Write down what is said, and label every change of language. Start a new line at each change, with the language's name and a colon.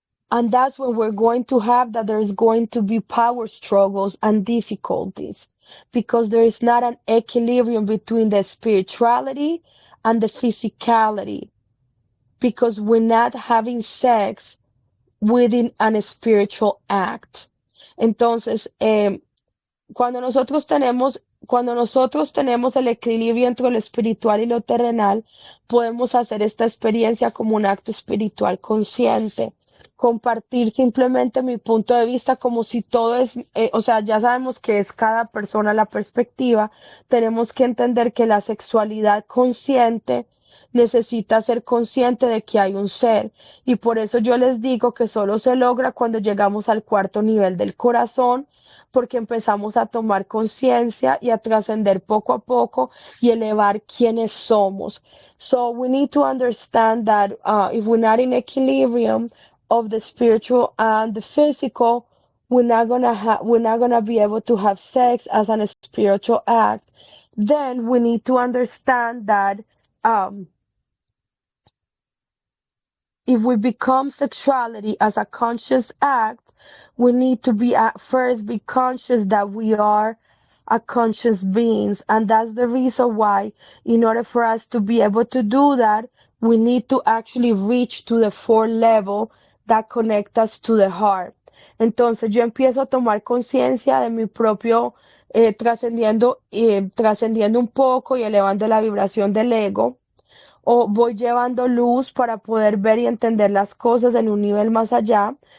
English: And that's when we're going to have that there's going to be power struggles and difficulties because there is not an equilibrium between the spirituality and the physicality because we're not having sex within an spiritual act.
Spanish: Entonces, cuando nosotros tenemos el equilibrio entre lo espiritual y lo terrenal, podemos hacer esta experiencia como un acto espiritual consciente. Compartir simplemente mi punto de vista como si todo es, o sea, ya sabemos que es cada persona la perspectiva, tenemos que entender que la sexualidad consciente necesita ser consciente de que hay un ser y por eso yo les digo que solo se logra cuando llegamos al cuarto nivel del corazón porque empezamos a tomar conciencia y a trascender poco a poco y elevar quiénes somos.
English: So we need to understand that if we're not in equilibrium of the spiritual and the physical, we're not gonna be able to have sex as a spiritual act. Then we need to understand that um, if we become sexuality as a conscious act, we need to be at first be conscious that we are a conscious beings. And that's the reason why, in order for us to be able to do that, we need to actually reach to the fourth level that connect us to the heart.
Spanish: Entonces yo empiezo a tomar conciencia de mi propio trascendiendo un poco y elevando la vibración del ego o voy llevando luz para poder ver y entender las cosas en un nivel más allá.